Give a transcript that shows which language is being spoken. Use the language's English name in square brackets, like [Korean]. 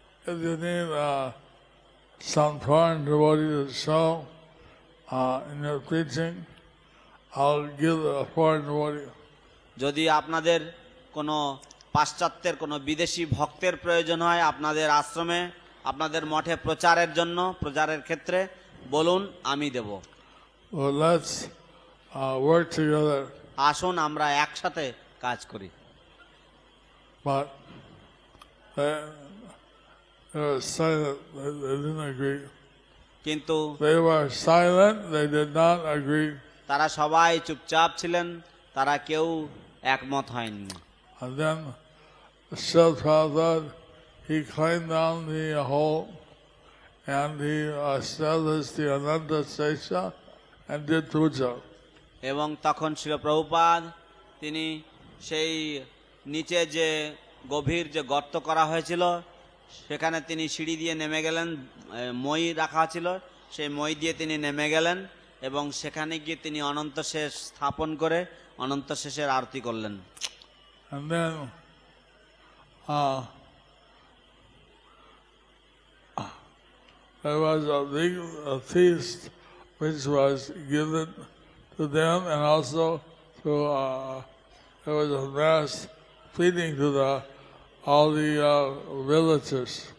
[English] If you need some foreign devotee to show in your preaching, I'll give a foreign devotee. [Bangla] যদি আপনাদের কোনো পাশ্চাত্যের কোনো বিদেশি ভক্তের প্রয়োজন হয় আপনাদের আশ্রমে, আপনাদের মঠে প্রচারের ক্ষেত্রে বলুন, আমি দেব। [English] Well, let's work together. [Bangla] আসুন আমরা একসাথে কাজ করি। [English] But they were silent. They didn't agree. [Bangla] কিন্তু [English] They were silent. They did not agree. [Bangla] তারা সবাই চুপচাপ ছিলেন, তারা কেউ একমত হয়নি। [English] And then Srila Prabhupada, he climbed down the hole and he established the Ananta Sesha and did puja. [Bangla] এবং তখন শ্রীল প্রভুপাদ তিনি সেই নিচে যে গভীর যে গর্ত করা হয়েছিল সেখানে তিনি সিঁড়ি দিয়ে নেমে গেলেন, মই রাখা ছিল, সেই মই দিয়ে তিনি নেমে গেলেন এবং সেখানে গিয়ে তিনি অনন্ত শেষ স্থাপন করে অনন্ত শেষের আরতি করলেন। [English] And then there was a big feast which was given to them, and also to there was a mass feeding to all the villagers.